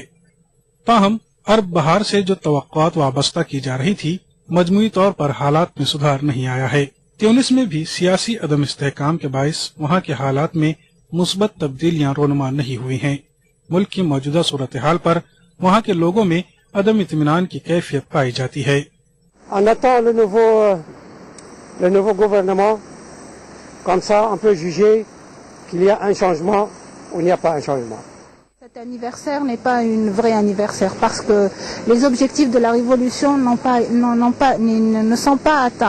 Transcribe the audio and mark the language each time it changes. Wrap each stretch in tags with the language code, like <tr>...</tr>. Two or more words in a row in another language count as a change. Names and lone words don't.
<ur>تاہم عرب بہار سے جو توقعات وابستہ کی جا رہی تھی، مجموعی طور پر حالات میں سدھار نہیں آیا ہے. ٹیونس میں بھی سیاسی عدم استحکام کے باعث وہاں کے حالات میں مثبت تبدیلیاں رونما نہیں ہوئی ہیں. ملک کی موجودہ صورت حال پر وہاں کے لوگوں میں عدم اطمینان کی کیفیت پائی جاتی ہے.</ur> <fr>On attend le nouveau gouvernement, comme ça on peut juger qu'il y a un changement ou il n'y a pas un changement. Cet anniversaire n'est pas un vrai anniversaire parce que les objectifs de la révolution ne sont pas atteints.</fr>